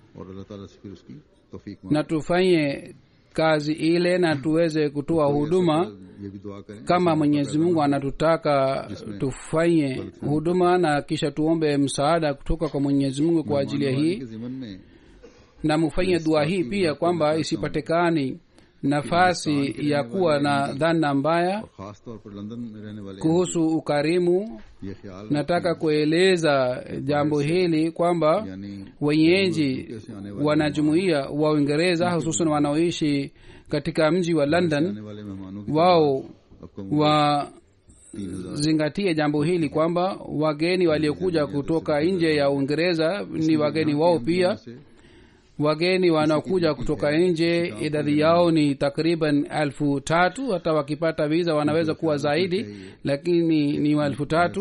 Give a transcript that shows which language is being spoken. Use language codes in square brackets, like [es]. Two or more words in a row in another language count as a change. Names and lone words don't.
[sw] na tufanye kazi ile na tuweze kutoa huduma kama Mwenyezi Mungu anatutaka tufanye huduma, na kisha tuombe msaada kutoka kwa Mwenyezi Mungu kwa ajili ya hii. Na mufanye dua hii pia kwamba isipatikani nafasi ya kuwa na dhana mbaya [hi] और खास तौर पर लंदन में रहने वाले [sw] kuhusu ukarimu. [hi] ये ख्याल [sw] Nataka kueleza jambo hili kwamba [hi] यानी [sw] wenyeji wanajumuia wa Uingereza hususan wanaoishi katika mji wa London [hi] आने वाले मेहमानों की [sw] wao [hi] आपको [sw] wazingatie jambo hili kwamba wageni waliokuja kutoka nje ya Uingereza ni wageni wao pia. Wageni wanaokuja kutoka nje idadi yao ni takriban 3,000. Hata wakipata visa wanaweza kuwa zaidi, lakini ni 3,000.